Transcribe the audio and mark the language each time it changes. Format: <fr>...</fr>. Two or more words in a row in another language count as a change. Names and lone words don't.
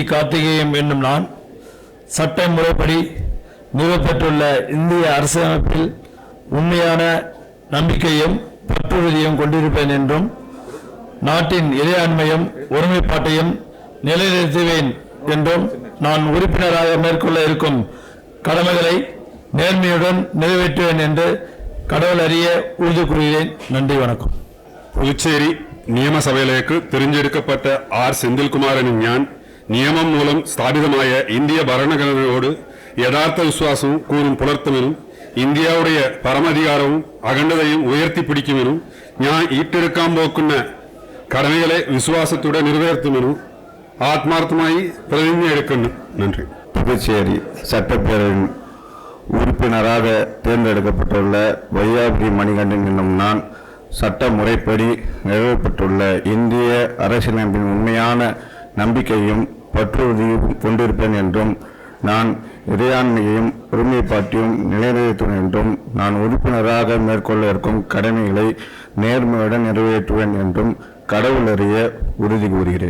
<ta>கார்த்திகேயம் என்னும் நான் சட்ட முறைப்படி நிறுவப்பெற்றுள்ள இந்திய அரசியலமைப்பில் உண்மையான நம்பிக்கையும் பற்றுறுதியும் கொண்டிருப்பேன் என்றும் நாட்டின் இறையாண்மையும் ஒருமைப்பாட்டையும் நிலைநிறுத்துவேன் என்றும் நான் உறுப்பினராக மேற்கொள்ள இருக்கும் கடமைகளை நேர்மையுடன் நிறைவேற்றுவேன் என்று கடவுள் அறிய உறுதி கூறுகிறேன். நன்றி, வணக்கம்.</ta> <ml>പുതുച്ചേരി നിയമസഭയിലേക്ക് തിരഞ്ഞെടുക്കപ്പെട്ട ആർ സെന്തിൽകുമാറിനും ഞാൻ നിയമം മൂലം സ്ഥാപിതമായ ഇന്ത്യ ഭരണഘടനയോട് യഥാർത്ഥ വിശ്വാസവും കൂറും പുലർത്തുമെന്നും ഇന്ത്യയുടെ പരമാധികാരവും അഖണ്ഡതയും ഉയർത്തിപ്പിടിക്കുമെന്നും ഞാൻ ഏറ്റെടുക്കാൻ പോക്കുന്ന കടമകളെ വിശ്വാസത്തോടെ നിറവേറ്റുമെന്നും</ml> <ta>ஆத்மார்த்தமாய் பிரதிஜை எடுக்கணும். நன்றி. புதுச்சேரி சட்டப்பேரவையின் உறுப்பினராக தேர்ந்தெடுக்கப்பட்டுள்ள வையாபுரி மணிகண்டன் என்னும் நான் சட்ட முறைப்படி நிறுவப்பட்டுள்ள இந்திய அரசியலமைப்பின் உண்மையான நம்பிக்கையும் பற்றுறுதியும் கொண்டிருப்பேன் என்றும் நான் இறையாண்மையையும் ஒருமைப்பாட்டையும் நிலைநிறுத்துவேன் என்றும் நான் உறுப்பினராக மேற்கொள்ள இருக்கும் கடமைகளை நேர்மையுடன் நிறைவேற்றுவேன் என்றும் கடவுள் அறிய உறுதி கூறுகிறேன்.</ta>